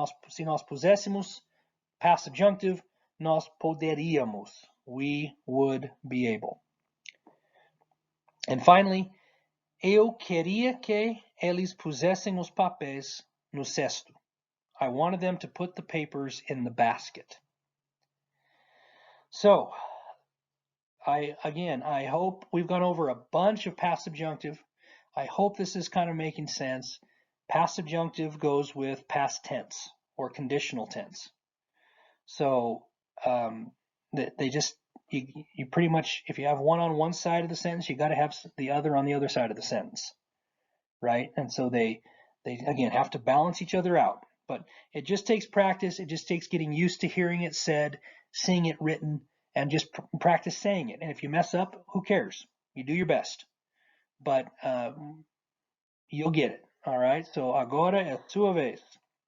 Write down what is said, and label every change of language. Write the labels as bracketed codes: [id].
[pt] Se nós puséssemos, [en] past subjunctive, [pt] nós poderíamos. [en] We would be able. And finally, [pt] eu queria que eles pusessem os papéis no cesto. [en] I wanted them to put the papers in the basket. So, I hope we've gone over a bunch of past subjunctive. I hope this is kind of making sense. Past subjunctive goes with past tense or conditional tense. So they just, you pretty much, if you have one on one side of the sentence, you got to have the other on the other side of the sentence, right? And so they again have to balance each other out. But it just takes practice. It just takes getting used to hearing it said, seeing it written, and just practice saying it. And if you mess up, who cares? You do your best. But you'll get it. All right? So [pt] agora é sua vez.